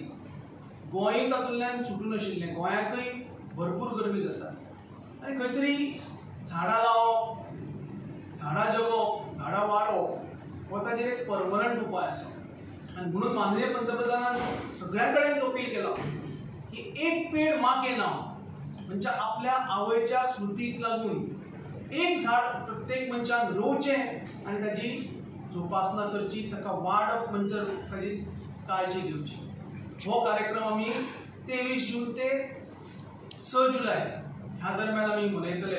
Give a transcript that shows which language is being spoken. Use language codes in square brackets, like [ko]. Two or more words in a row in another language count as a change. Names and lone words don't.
[kok] गोंय तातूंतल्यान सुटून आशिल्लें, गोंयाकय भरपूर गरमी जाता आनी खंय तरी झाडां लावप झाडां जगोवप झाडां वाडोवप हो ताचेर एक परमनंट उपाय आसा. आनी म्हणून माननीय पंतप्रधानान सगळ्यां कडेन अपील केला की [hi] एक पेड़ माँ के नाम [kok] म्हणजे आपल्या आवयच्या स्मृतीक लागून एक झाड प्रत्येक मनशान रोवचें आनी ताची जोपासना करची, ताका वाडप म्हणजे ताची काळजी घेवची. हो कार्यक्रम आमी 23 जून ते 6 जुलय ह्या दरम्यान आम्ही मनयतले.